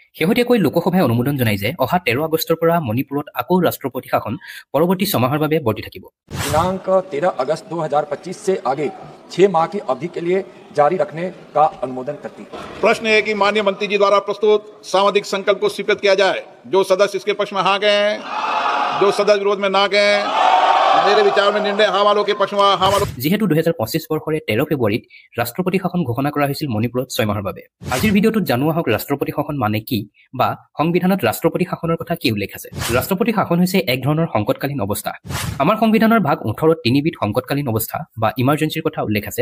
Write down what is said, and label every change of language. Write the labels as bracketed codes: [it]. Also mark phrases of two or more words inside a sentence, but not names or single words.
[as] শেহতীয়াকৈ লোকসভাই অনুমোদন জনাই যে অহা 13 আগষ্টৰ পৰা মণিপুৰত আকৌ ৰাষ্ট্ৰপতি শাসন পৰৱৰ্তী ছমাহৰ বাবে বৰ্তি থাকিব। [hi] दिनांक 13 अगस्त 2025 से आगे 6 माह की अवधि के लिए जारी रखने का अनुमोदन करती है। प्रश्न है कि माननीय मंत्री जी द्वारा प्रस्तुत सामाजिक संकल्प को स्वीकृत किया जाए। जो सदस्य इसके पक्ष में हाँ गए हैं, जो सदस्य विरोध में ना गए, मेरे विचार में निर्णय हाँ वालों के पक्ष में हाँ वालों। [as] যেহেতু 2025 বৰ্ষৰে 13 ফেব্ৰুৱাৰীত ৰাষ্ট্ৰপতি শাসন ঘোষণা কৰা হৈছিল মণিপুৰত 6 মাহৰ বাবে। আজিৰ ভিডিঅ'টোত জানোৱা হওক ৰাষ্ট্ৰপতি শাসন মানে কি বা সংবিধানত ৰাষ্ট্ৰপতি শাসনৰ কথা কি উল্লেখ আছে। ৰাষ্ট্ৰপতি শাসন হৈছে এক ধৰণৰ সংকটকালীন অৱস্থা। আমাৰ সংবিধানৰ ভাগ 18ত 3বিধ সংকটকালীন অৱস্থা বা ইমাৰ্জেঞ্চিৰ কথা উল্লেখ আছে।